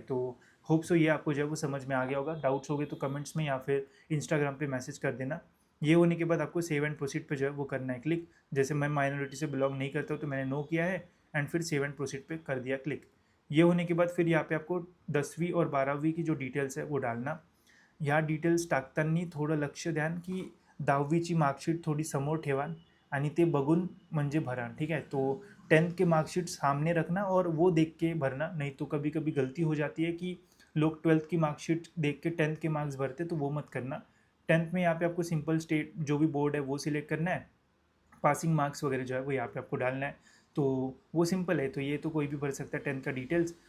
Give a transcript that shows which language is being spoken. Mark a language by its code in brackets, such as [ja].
[hi] तो hope so ये आपको जो है वो समझ में आ गया होगा। डाउट्स हो गए तो कमेंट्स में या फिर इंस्टाग्राम पे मैसेज कर देना। ये होने के बाद आपको सेव एंड प्रोसीड पे जो है वो करना है क्लिक। जैसे मैं माइनॉरिटी से बिलोंग नहीं करता हूँ तो मैंने नो किया है एंड फिर सेव एंड प्रोसीड पे कर दिया क्लिक। ये होने के बाद फिर यहाँ पे आपको 10वीं और 12वीं की जो डिटेल्स है वो डालना। [mr] ह्या डिटेल्स टाकताना थोडं लक्ष द्यान की 10वीची मार्कशीट थोडी समोर ठेवा आणि ते बघून म्हणजे भरा, [hi] ठीक है। तो 10th के मार्कशीट सामने रखना और वो देख के भरना, नहीं तो कभी कभी गलती हो जाती है कि लोग 12th की मार्कशीट देख के 10th के मार्क्स भरते, तो वो मत करना। 10th में यहाँ पे आपको सिंपल स्टेट जो भी बोर्ड है वो सिलेक्ट करना है, पासिंग मार्क्स वगैरह जो है वो यहाँ पे आपको डालना है, तो वो सिंपल है। तो ये तो कोई भी भर सकता है 10th का डिटेल्स।